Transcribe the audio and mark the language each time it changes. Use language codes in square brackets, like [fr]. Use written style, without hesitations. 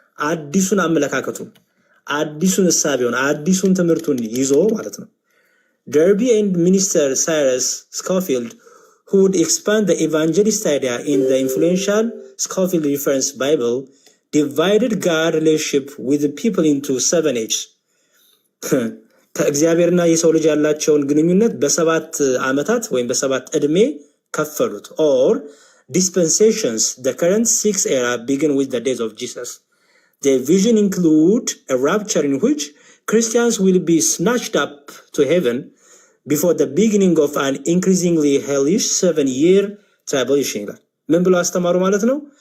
[am] አዲሱን አመለካከቱን፣ አዲሱን እሳቤውን፣ አዲሱን ትምህርቱን ይዞ ማለት ነው። [en] Derby and Minister Cyrus Scofield, who would expand the evangelist idea in the influential Scofield Reference Bible, divided God relationship with the people into 7 H's. [am] ከእግዚአብሔርና የሰው ልጅ ያላቸውን ግንኙነት በ7 ዓመታት ወይም በ7 ዕድሜ ከፈሉት። [en] or dispensations. The current 6th era begin with the days of Jesus. The vision include a rapture in which Christians will be snatched up to heaven before the beginning of an increasingly hellish 7-year tribulation [am] ይላል። ምን ብለው አስተማሩ ማለት ነው?